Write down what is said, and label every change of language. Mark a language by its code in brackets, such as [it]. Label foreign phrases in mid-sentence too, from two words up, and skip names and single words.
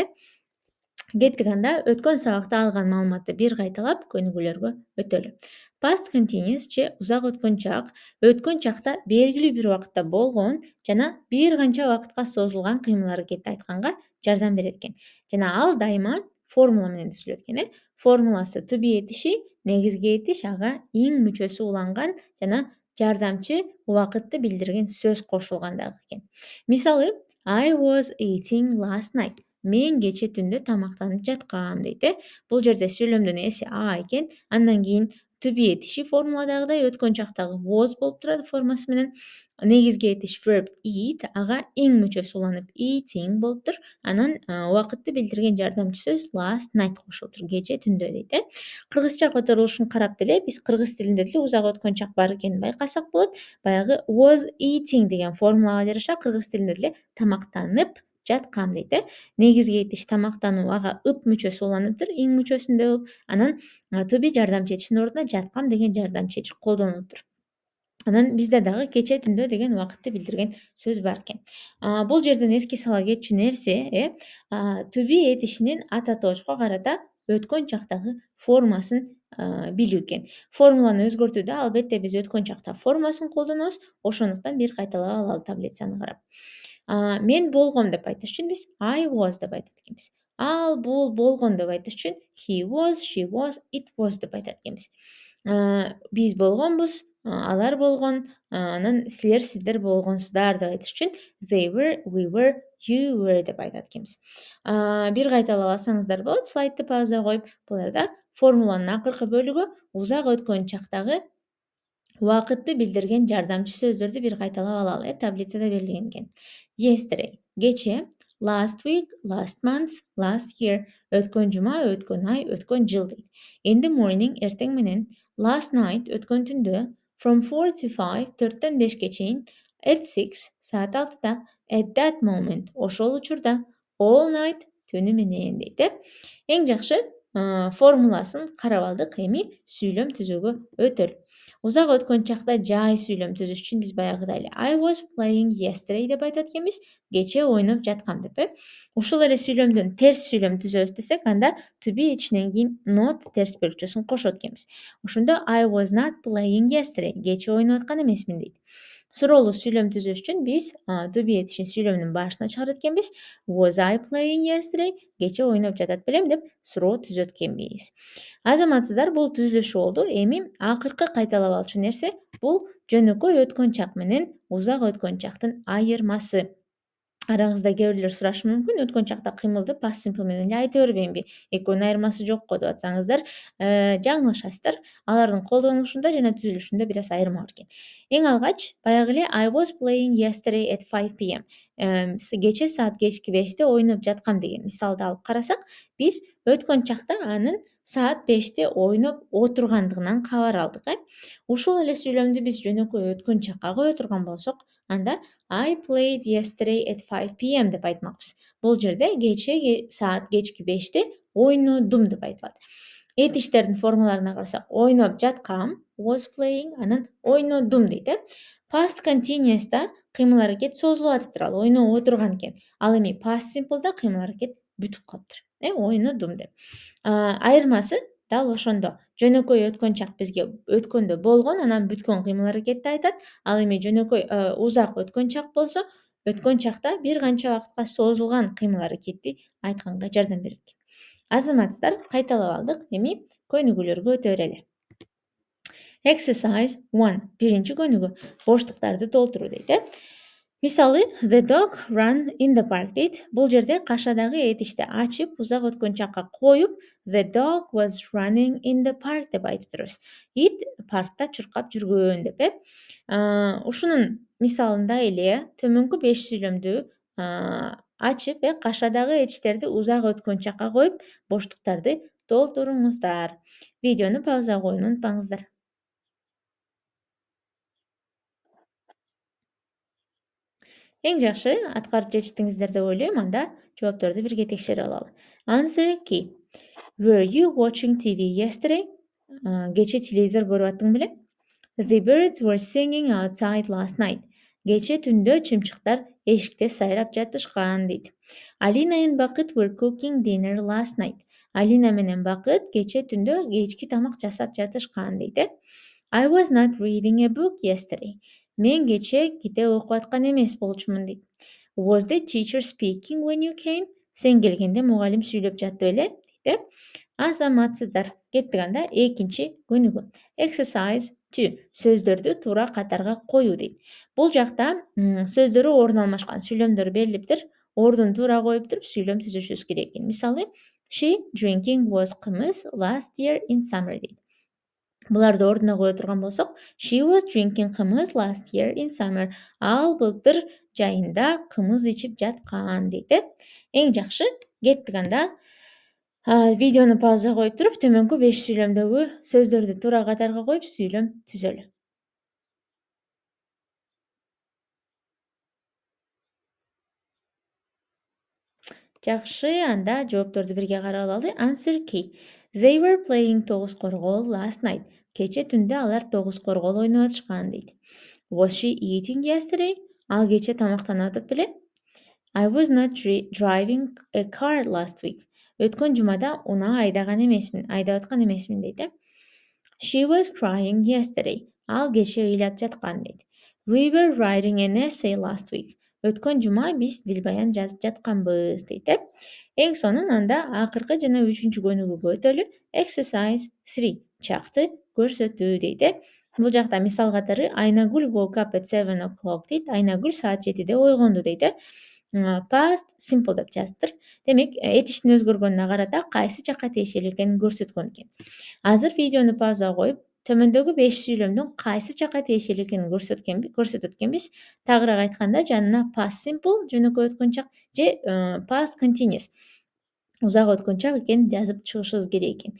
[ky] Кеттик анда өткөн сабакта алган маалыматты бир кайталап көнүгүүлөргө өтөлү. [en] Past continuous [ky] же узак өткөн чакта белгилүү бир убакытта болгон жана бир канча убакытка созулган кыймыл аракетти айтканга жардам берет экен. Жана ал дайыма формула менен түзүлөт экен. Формуласы [en] to be [ky] этиши, негизги этиш, ага ing мүчөсү уланган жана жардамчы убакытты билдирген сөз кошулган дагы экен. Мисалы, [en] I was eating last night. [ky] Мен кече түндө тамактанып жаткам дейт. Бул жерде сүйлөмдүн эси а экен. Андан кийин [en] to be [ky] этиши формуладагыдай өткөн чактагы was болуп турат формасы менен. Негизги этиш [en] verb eat, [ky] ага ing мүчөсү уланып eating болуптур. Анан убакытты билдирген жардамчы сөз [en] last night [ky] кошулуптур, кече түндө дейт. Кыргызча которулушун карап деле биз кыргыз тилинде деле узак өткөн чак бар экенин байкасак болот. Баягы [en] was eating [ky] деген формулага жараша кыргыз тилинде деле тамактанып жаткам дейт. Негизги этиш тамактануу, ага ып мүчөсү уланыптыр ing мүчөсүндө болуп, анан [en] to be [ky] жардамчы этиштин ордуна жаткам деген жардамчы этиш колдонулуптур. Анан бизде дагы кече түндө деген убакытты билдирген сөз бар экен. Бул жерден эске сала кетчү нерсе, [en] to be [ky] этишинин ата тоочко карата өткөн чактагы формасын билүү экен. Формуланы өзгөртүүдө албетте биз өткөн чакта формасын колдонобуз, ошондуктан бир кайталап алалы таблицаны карап. Мен болгом деп айтыш үчүн биз [en] I was [ky] деп айтат экенбиз. Ал бул болгон деп айтыш үчүн [en] he was, she was, it was [ky] деп айтат экенбиз. Биз болгонбуз, алар болгон, анан сиздер болгонсуздар деп айтыш үчүн [en] they were, we were, you were [ky] деп айтат экенбиз. Бир кайталап алсаңыздар болот, слайдты паузага коюп. Бул жерде формуланын акыркы бөлүгү узак өткөн чактагы убакытты билдирген жардамчы сөздөрдү бир кайталап алалы. Таблицада берилген экен. Yesterday кече, [en] last week, last month, last year [ky] өткөн жума, өткөн ай, өткөн жыл дейт. [en] In the morning [ky] эртең менен, [en] last night [ky] өткөн түндө, [en] from 4 to 5 [ky] 4төн 5ке чейин, [en] at 6 [ky] саат 6да, [en] at that moment [ky] ошол учурда, [en] all night [ky] түнү менен дейт. Эң жакшы формуласын карап алдык, эми сүйлөм түзүүгө өтөлү. Узак өткөн чакта жай сүйлөм түзүш үчүн биз баягыдай эле [en] I was playing yesterday [ky] деп айтат экенбиз. Кече ойноп жаткам деп. Ушул эле сүйлөмдөн терс сүйлөм түзөбүз десек, анда [en] to be [ky] этишинен кийин not терс бөлүкчөсүн кошот экенбиз. [en] Ошондо I was not playing yesterday. [ky] Кече ойноп аткан эмесмин дейт. Суроолуу сүйлөм түзүш үчүн биз [en] to be [ky] этишин сүйлөмдүн башына чыгарат экенбиз. [en] Was I playing yesterday? [ky] Кече ойноп жатат белем деп суроо түзөт экенбиз. Азаматсыздар, бул түзүлүшү болду. Эми акыркы кайталап алчу нерсе бул жөнөкөй өткөн чак менен узак өткөн чактын айырмасы. Араңызда кээ бирлер сурашы мүмкүн, өткөн чакта кыймылды [en] past simple [ky] менен эле айта бербейинби? Экөөнүн айырмасы жокко деп атсаңыздар, жаңылышасыздар. Алардын колдонулушунда жана түзүлүшүндө бир аз айырма бар экен. Эң алгач, баягы эле [en] I was playing yesterday at 5 p.m. [ky] Кече саат кечки 5те ойноп жаткам деген мисалды алып карасак, биз өткөн чакта анын саат 5те ойноп отургандыгынан кабар алдык. Ушул эле сүйлөмдү биз жөнөкөй өткөн чакка кое турган болсок, анда [en] I played yesterday at 5 p.m. [ky] деп айтмакпыз. Бул жерде кече саат кечки 5те ойнодум деп айтылат. Этиштердин формаларына карасак, ойноп жаткам, [en] was playing, [ky] анан ойнодум дейт. [en] Past continuous'та [ky] кыймыл аракет созулуп атыптыр, ал ойноп отурган экен. Ал эми [en] past simple'да [ky] кыймыл аракет бүтүп калыптыр. Ойнодум деп. Айырмасы дал ошондо. Жөнөкөй өткөн чак бизге өткөндө болгон, анан бүткөн кыймыл аракетти айтат. Ал эми жөнөкөй узак өткөн чак болсо, өткөн чакта бир канча убакытка созулган кыймыл аракетти айтканга жардам берет экен. Азаматсыздар, кайталап алдык. Эми көнүгүүлөргө өтө берели. Exercise 1. Биринчи көнүгү. Боштуктарды толтуруу дейт, Мисалы, [en] the dog ran in the park дейт. [ky] Бул жерде кашадагы этишти ачып, узак өткөн чакка коюп, [en] the dog was running in the park [ky] деп айтып турабыз. Ит паркта чуркап жүргөн деп, Ушунун мисалында эле төмөнкү 5 сүйлөмдү ачып, кашадагы этиштерди узак өткөн чакка коюп, боштуктарды толтуруңуздар. Видеону пауза коюуну унутпаңыздар. Эң жакшы аткарып жетиштиңиздер деп ойлойм. Анда жоопторду бирге текшерип алалы. [en] Answer key. Were you watching TV yesterday? [ky] Кече телевизор көрүп аттың беле? [en] The birds were singing outside last night. [ky] Кече түндө чымчыктар эшикте сайрап жатышкан дейт. [en] Alina and Бакыт were cooking dinner last night. [ky] Алина менен Бакыт кече түндө кечки тамак жасап жатышкан дейт. [en] I was not reading a book yesterday. [ky] Мен кече китеп окуп аткан эмес болчумун дейт. [en] Was the teacher speaking when you came? [ky] Сен келгенде мугалим сүйлөп жатты беле? Дейт. Азаматсыздар. Кеттик анда экинчи көнүгү. Exercise 2. Сөздөрдү туура катарга коюу дейт. Бул жакта сөздөрү орун алмашкан сүйлөмдөр берилиптир. Ордун туура коюп туруп сүйлөм түзүшүбүз керек экен. Мисалы, [en] she drinking was кымыз last year in summer дейт. [ky] Буларды ордуна кое турган болсок, [en] she was drinking кымыз last year in summer. [ky] Ал былтыр жайында кымыз ичип жаткан дейт. Эң жакшы кеттик анда. Видеону пауза коюп туруп, төмөнкү 5 сүйлөмдөгү сөздөрдү туура катарга коюп сүйлөм түзөлү. Жакшы, анда жоопторду бирге карап алалы. [en] Answer key. They were playing тогуз коргол last night. [ky] Кече түндө алар тогуз коргол ойноп атышкан дейт. [en] Was she eating yesterday? [ky] Ал кече тамактанып атат беле? [en] I was not driving a car last week. [ky] Өткөн жумада унаа айдап аткан эмесмин дейт. [en] She was crying yesterday. [ky] Ал кече ыйлап жаткан дейт. [en] We were writing an essay last week. [ky] Өткөн жума биз дилбаян жазып жатканбыз дейт. Эң сонун анда акыркы жана үчүнчү көнүгүүгө өтөлү. Exercise 3. Чакты көрсөтүү дейт. Бул жакта мисал катары Айнагүл [en] woke up at 7 o'clock [ky] дейт. Айнагүл саат 7-де ойгонду дейт. [en] Past simple [ky] деп жазыптыр. Демек, этиштин өзгөргөнүнө карата кайсы жакка тиешелүү экенин көрсөткөн экен. Азыр видеону пауза коюп, төмөндөгү 5 сүйлөмдүн кайсы жакка тиешелүү экенин көрсөтөт экенбиз. Тагыраак айтканда, жанына [en] past simple [ky] жөнөкөй өткөн чак же [en] past continuous [ky] узак өткөн чак экенин жазып чыгышыбыз керек экен.